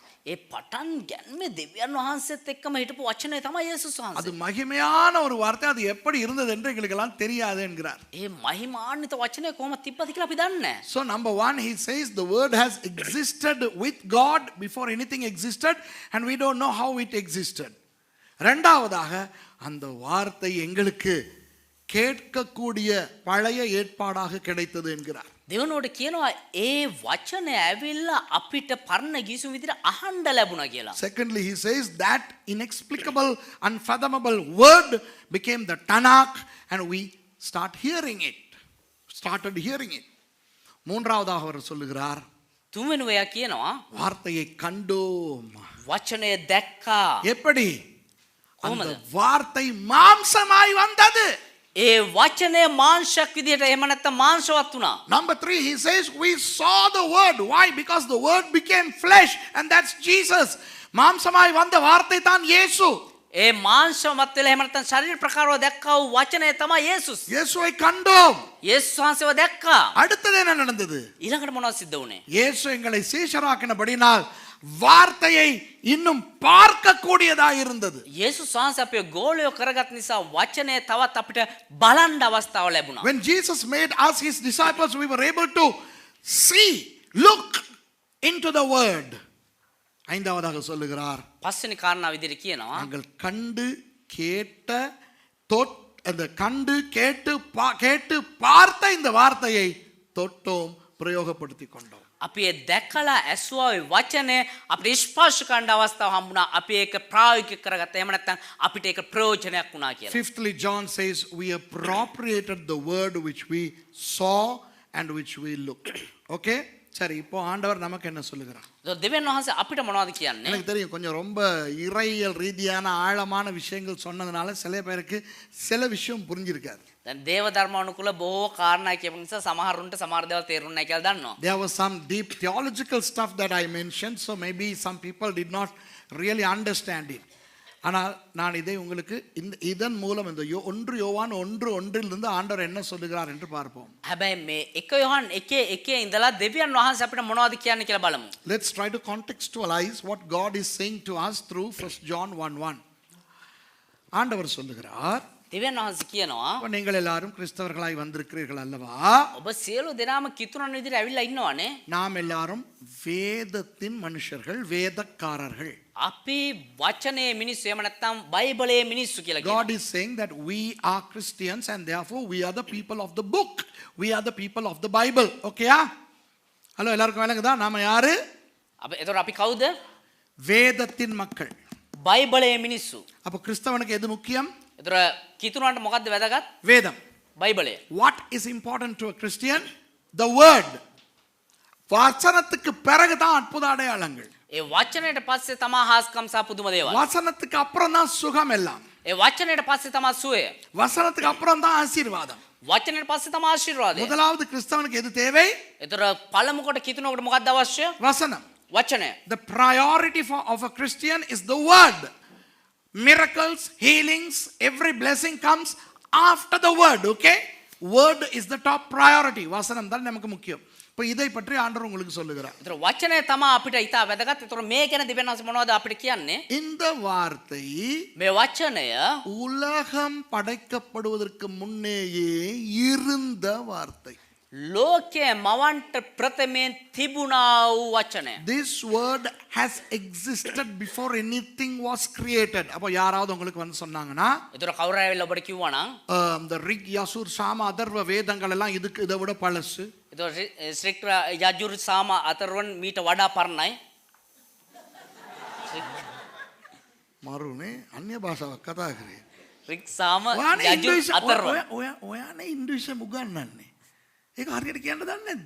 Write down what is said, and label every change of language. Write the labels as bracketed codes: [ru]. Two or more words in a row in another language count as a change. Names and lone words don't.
[si] ඒ පටන් ගැන්මේ දෙවියන් වහන්සේත් එක්කම හිටපු වචනේ තමයි යේසුස් [ta] அது [si] වහන්සේ. [ta] மகிமையான ஒரு வார்த்தை. அது எப்படி இருந்தது என்று எங்களுக்கெல்லாம் தெரியாது என்கிறார். [si] ඒ මහිමාන්විත වචනේ කොහොමද තිබ්බද කියලා අපි දන්නේ නැහැ. [en] So number one, he says the word has existed with God before anything existed, and we don't know how it existed. [ta] இரண்டாவதாக அந்த வார்த்தை எங்களுக்கு கேட்கக்கூடிய பழைய ஏற்பாடாக கிடைத்தது என்கிறார். [si] දෙවනෝට කියනවා ඒ වචනය ඇවිල්ලා අපිට පරණ ගිවිසුම් විදිහට අහන්න ලැබුණා කියලා. [en] Secondly, he says that inexplicable, unfathomable word became the Tanakh, and we started hearing it. [ta] மூன்றாவதாக அவர் சொல்லுகிறார், [si] තුන්වෙනි එයා කියනවා [ta] வார்த்தையை கண்டோம். [si] වචනය දැක්කා. [ta] எப்படி? அந்த [si] කොහොමද? [ta] வார்த்தை மாம்சமாய் வந்தது. [si] ඒ වචනය මාංශයක් විදිහට එහෙම නැත්නම් මාංශවත් වුණා. [en] Number 3, he says we saw the word. Why? Because the word became flesh, and that's Jesus. [ta] மாம்சமாய் வந்த வார்த்தை தான் இயேசு. [si] ඒ මාංශවත් වෙලා එහෙම නැත්නම් ශරීර ප්‍රකාරව දැක්කා වූ වචනය තමයි යේසුස්. [ta] இயேசுவை கண்டோம். [si] යේසුස් වහන්සේව දැක්කා. [ta] அடுத்தது என்ன நடந்தது? [si] ඊළඟට මොනවද සිද්ධ වුනේ? [ta] இயேசு எங்களை சீஷராக்கினபடினால் வார்த்தையை இன்னும் பார்க்க கூடியதா இருந்தது. [si] යේසුස් වහන්සේ අපේ ගෝලයෝ කරගත් නිසා වචනය තවත් අපිට බලන්න අවස්ථාව ලැබුණා. [en] When Jesus made us his disciples, we were able to look into the word. [ta] ஐந்தாவதாக சொல்லுகிறார், [si] පස්වෙනි කාරණා විදිහට කියනවා [ta] நாங்கள் கண்டு கேட்டு பார்த்த இந்த வார்த்தையை தொட்டோம், பிரயோகப்படுத்திக் கொண்டோம். [si] අපි ඒ දැකලා ඇසුවා ওই වචනේ අපිට ස්පර්ශ කරන්න අවස්ථාව හම්බුණා. අපි ඒක ප්‍රායෝගික කරගත්තා. එහෙම නැත්නම් අපිට ඒක ප්‍රයෝජනයක් වුණා කියලා. [en] Fifthly, John says we appropriated the word which we saw and which we looked. Okay? [ta] சரி, இப்போ ஆண்டவர் நமக்கு என்ன சொல்லுகிறார்? [si] දෙවියන් වහන්සේ අපිට මොනවද කියන්නේ? [ta] எனக்கு தெரியும், கொஞ்சம் ரொம்ப இறையியல் ரீதியான ஆழமான விஷயங்கள் சொன்னதுனால சில பேருக்கு சில விஷயம் புரிஞ்சிருக்காது. [si] දැන් දේව ධර්මානුකූල බොහෝ කාරණා කියපු නිසා සමහරුන්ට සමහර දේවල් තේරුන්නේ නැහැ කියලා දන්නවා. [en] There was some deep theological stuff that I mentioned, so maybe some people did not really understand it. [ta] ஆனால் நான் இதை உங்களுக்கு இதன் மூலம் இந்த 1 யோவான் 1:1 ஆண்டவர் என்ன சொல்லுகிறார் என்று பார்ப்போம். [si] හැබැයි මේ 1 යොහන් 1:1 ඉඳලා දෙවියන් වහන්සේ අපිට මොනවද කියන්නේ කියලා බලමු. [en] Let's try to contextualize what God is saying to us through 1 John 1:1. [ta] ஆண்டவர் சொல்லுகிறார், [si] දෙවියන් වහන්සේ කියනවා [ta] நீங்கள் எல்லாரும் கிறிஸ்தவர்களாய் வந்திருக்கிறீர்கள் அல்லவா? [si] ඔබ සියලු දෙනාම කිතුරන් විදිහට ඇවිල්ලා ඉන්නවනේ. [ta] நாம் எல்லாரும் வேதத்தின் மனுஷர்கள், வேதக்காரர்கள். [si] අපි වචනේ මිනිස්සු එහෙම නැත්නම් බයිබලයේ මිනිස්සු කියලා කියනවා. [en] God is saying that we are Christians and therefore we are the people of the book. We are the people of the Bible. [ta] Okay? ஹலோ, எல்லாருக்கும் விளங்குதா? நாம யாரு? [si] එතකොට අපි කවුද? [ta] வேதத்தின் மக்கள். [si] බයිබලයේ මිනිස්සු. [ta] அப்ப கிறிஸ்தவனுக்கு எது முக்கியம்? [si] එතකොට කිතුරන්ට මොකද්ද වැදගත්? [ta] வேதம். [si] බයිබලය. [en] What is important to a Christian? The word. [ta] வசனத்துக்கு பிறகு தான் அற்புத அடையாளங்கள். [si] ඒ වචනයට පස්සේ තමා හාස්කම් සහ පුදුම දේවල්. [ta] வசனத்துக்கு அப்புறம் தான் சுகம் எல்லாம். [si] ඒ වචනයට පස්සේ තමා සුවය. [ta] வசனத்துக்கு அப்புறம் தான் ஆசீர்வாதம். [si] වචනයට පස්සේ තමා ආශිර්වාදය. [ta] முதலாவது கிறிஸ்தவனுக்கு எது தேவை? [si] එතකොට පළමු කොට කිතුනකට මොකක්ද අවශ්‍ය? [ta] வசனம். [si] වචනය. [en] The priority of a Christian is the word. Miracles, healings, every blessing comes after the word. Okay? Word is the top priority. [ta] வசனம் தான் நமக்கு முக்கியம். இப்போ இதை பற்றி ஆண்டவர் உங்களுக்கு சொல்லுகிறார். [si] එතකොට වචනය තමා අපිට ඉතා වැදගත්. එතකොට මේ ගැන දෙවියන් වහන්සේ මොනවද අපිට කියන්නේ? [ta] இந்த வார்த்தை [si] මේ වචනය [ta] உலகம் படைக்கப்படுவதற்கு முன்னேயே இருந்த வார்த்தை. [si] ලෝකයේ මවන්ට ප්‍රථමයෙන් තිබුණා වූ වචනය. [en] This word has existed before anything was created. [ta] அப்போ யாராவது உங்களுக்கு வந்து சொன்னாங்கன்னா, [si] එතකොට කවුරු ආවිල්ලා ඔබට කිව්වනම් [ta] இந்த ரிக் யசுர் சாம அதர்வ வேதங்கள் எல்லாம் இதுக்கு இதை விட பழசு. [si] එතකොට ශ්‍රික් යජුරු සාම අතරවන් මීට වඩා පරණයි. මරුනේ අන්‍ය භාෂාවක් කතා කරේ. රික් සාම යජුරු අතරවන්. ඔයානේ ඉන්දුයිසම් උගන්වන්නේ. ඒක හරියට කියන්න දන්නේ නැද්ද?